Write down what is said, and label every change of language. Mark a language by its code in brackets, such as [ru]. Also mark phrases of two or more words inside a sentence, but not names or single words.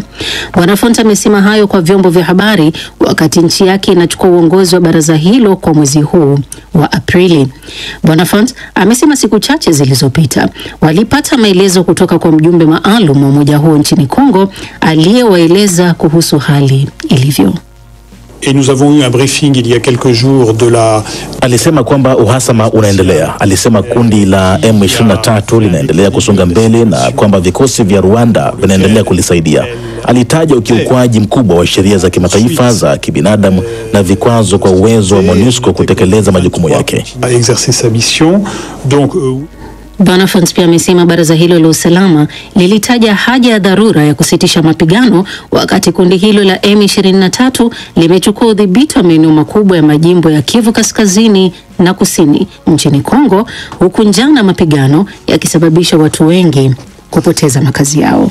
[sw] Bonafont amesema hayo kwa vyombo vya habari wakati nchi yake inachukua uongozi wa baraza hilo kwa mwezi huu wa Aprili. Bonafont amesema siku chache zilizopita walipata maelezo kutoka kwa mjumbe maalum wa umoja huo nchini Kongo aliyewaeleza kuhusu hali ilivyo. [fr] Et nous avons eu un briefing il y a quelques jours de la... [sw] Alisema kwamba uhasama unaendelea. Alisema kundi la M23 linaendelea kusonga mbele na kwamba vikosi vya Rwanda vinaendelea kulisaidia. Alitaja ukiukwaji mkubwa wa sheria za kimataifa za kibinadamu na vikwazo kwa uwezo wa MONUSCO kutekeleza majukumu yake. [fr] Exercer sa mission. Donc [sw] Bonafont pia amesema baraza hilo la usalama lilitaja haja ya dharura ya kusitisha mapigano wakati kundi hilo la M23 limechukua udhibiti wa maeneo makubwa ya majimbo ya Kivu Kaskazini na Kusini nchini Kongo, huku njaa na mapigano yakisababisha watu wengi kupoteza makazi yao.